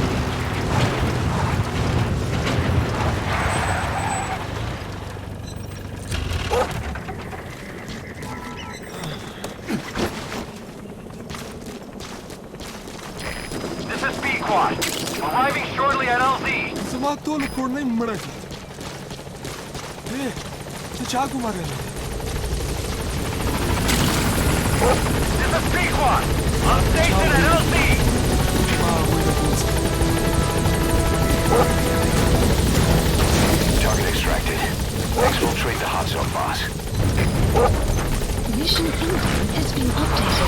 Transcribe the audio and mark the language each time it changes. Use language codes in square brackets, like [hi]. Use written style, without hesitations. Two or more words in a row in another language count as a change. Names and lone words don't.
[en] This is B-Quad. Arriving shortly at LZ. [ps] زما ټول کورنۍ مړه دي ته چا ګمارې [en] This is B-Quad. On station at LZ. Target extracted. Exfiltrate the hot zone, boss. Mission info has been updated.